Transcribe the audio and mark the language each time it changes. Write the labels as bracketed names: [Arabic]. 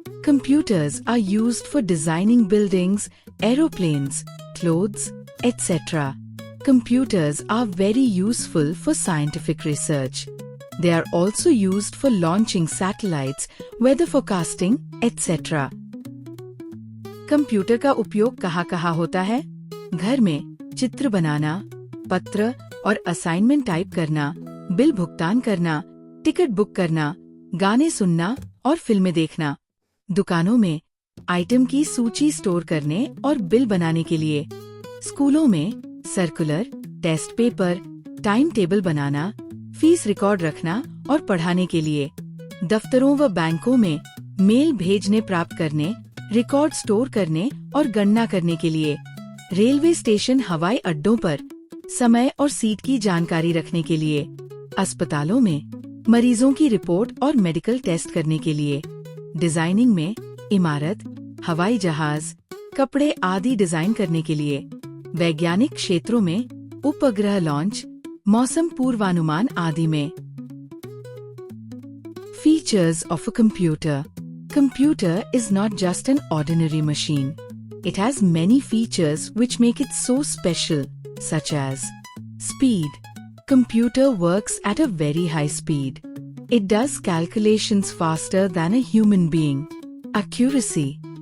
[English] Computers are used for designing buildings, aeroplanes, clothes, etc. Computers are very useful for scientific research. They are also used for launching satellites, weather forecasting, etc. [Hindi] Computer का उपयोग कहाँ होता है? घर में चित्र बनाना, पत्र और असाइनमेंट टाइप करना, बिल भुगतान करना, टिकट बुक करना, गाने सुनना और फिल्में देखना। दुकानों में आइटम की सूची स्टोर करने और बिल बनाने के लिए। स्कूलों में circular, test paper, time table बनाना, फीस रिकॉर्ड रखना और पढ़ाने के लिए। दफ्तरों व बैंकों में मेल भेजने प्राप्त करने, रिकॉर्ड स्टोर करने और गणना करने के लिए। रेलवे स्टेशन, हवाई अड्डों पर समय और सीट की जानकारी रखने के लिए। अस्पतालों में मरीजों की रिपोर्ट और मेडिकल टेस्ट करने के लिए। डिजाइनिंग में इमारत, हवाई जहाज, कपड़े आदि डिजाइन करने के लिए। वैज्ञानिक क्षेत्रों में उपग्रह लॉन्च, मौसम पूर्वानुमान आदि में। [English] Features of a computer. Computer is not just an ordinary machine. It has many features which make it so special, such as speed. Computer works at a very high speed. It does calculations faster than a human being. Accuracy.